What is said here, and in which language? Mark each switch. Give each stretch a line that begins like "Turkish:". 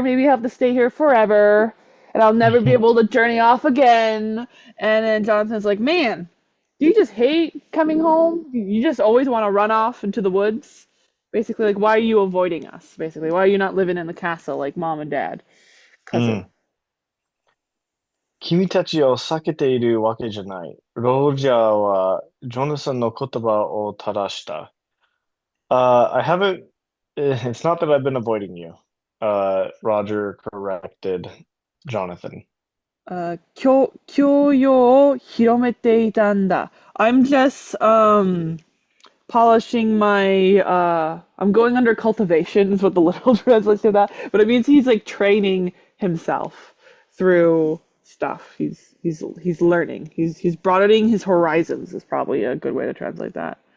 English: Maybe you have to stay here forever, and I'll never be able to journey off again." And then Jonathan's like, "Man, do you just hate coming home? You just always want to run off into the woods? Basically, like, why are you avoiding us? Basically, why are you not living in the castle like mom and dad, cousin?"
Japanese: 君たちを避けているわけじゃない。ロジャーはジョナサンの言葉を正した。
English: I haven't, it's not that I've been avoiding you. Roger corrected Jonathan.
Japanese: 教養を広めていたんだ.
English: I'm just polishing my I'm going under cultivation is what the literal translation of that, but it means he's like training himself through stuff. He's learning. He's broadening his horizons is probably a good way to translate that.